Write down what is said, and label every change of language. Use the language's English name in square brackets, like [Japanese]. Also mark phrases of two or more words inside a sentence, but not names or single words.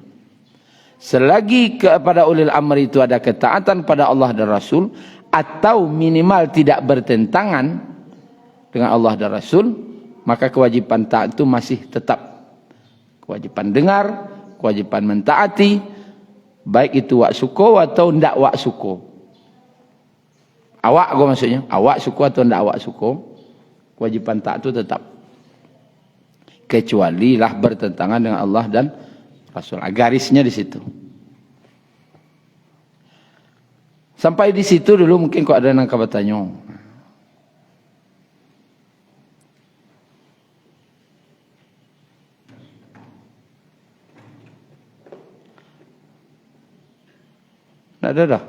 [Indonesian] Selagi kepada ulil amri itu ada ketaatan pada Allah dan Rasul, atau minimal tidak bertentangan dengan Allah dan Rasul, maka kewajiban taat itu masih tetap. Kewajiban dengar, kewajiban mentaati, baik itu [Minangkabau] wak suko atau ndak wak suko. Awak gua maksudnya, awak suko atau ndak awak suko, [Indonesian] kewajiban taat itu tetap. Kecuali lah bertentangan dengan Allah dan Rasul. Garisnya di situ. Sampai di situ dulu mungkin kok ada yang bertanya. Tidak ada dah.